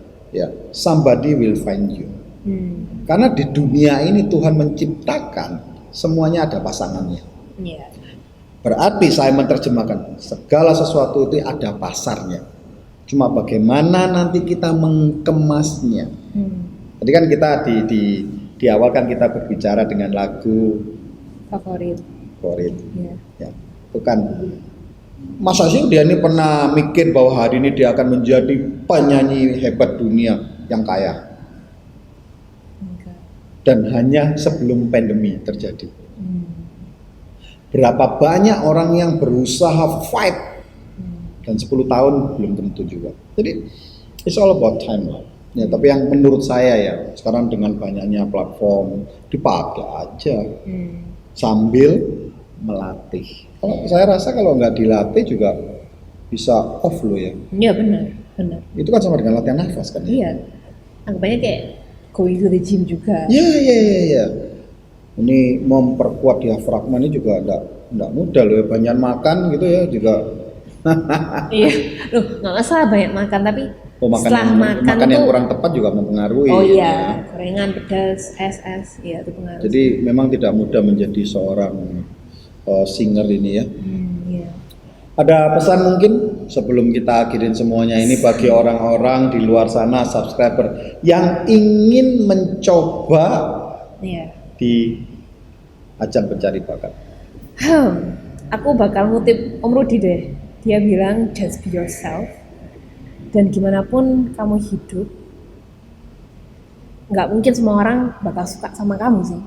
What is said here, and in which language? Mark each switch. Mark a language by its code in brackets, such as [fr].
[en] Ya, somebody will find you. [id] Karena di dunia ini Tuhan menciptakan semuanya ada pasangannya. Iya. Berarti saya menerjemahkan segala sesuatu itu ada pasarnya. Cuma bagaimana nanti kita mengemasnya. Tadi kan kita di awal kan kita berbicara dengan lagu Favorit. Iya. Ya, itu kan masa sih dia ini pernah mikir bahwa hari ini dia akan menjadi penyanyi hebat dunia yang kaya. Enggak. Dan hanya sebelum pandemi terjadi. Berapa banyak orang yang berusaha fight dan 10 tahun belum tentu juga. [en] Jadi it's all about time lah. [id] Ya, tapi yang menurut saya ya sekarang dengan banyaknya platform dipakai aja sambil melatih. Kalau saya rasa kalau nggak dilatih juga bisa off loh ya. Iya benar. Itu kan sama dengan latihan nafas kan? Iya. Anggapannya kayak [en] going to the gym [id] juga. Iya. Ini memperkuat diafragma ini juga enggak mudah loh ya. Banyak makan gitu ya juga. Iya. Loh, nggak masalah banyak makan, tapi setelah makan yang tuh, kurang tepat juga mempengaruhi. oh iya, ya. gorengan, pedas, es, iya itu pengaruh. Jadi memang tidak mudah menjadi seorang singer ini ya. Iya. Ada pesan mungkin sebelum kita akhirin semuanya ini bagi orang-orang di luar sana subscriber yang ingin mencoba Iya. di ajang pencari bakat. Aku bakal ngutip Om Rudi deh. Dia bilang [en] just be yourself. [id] Dan gimana pun kamu hidup, nggak mungkin semua orang bakal suka sama kamu sih.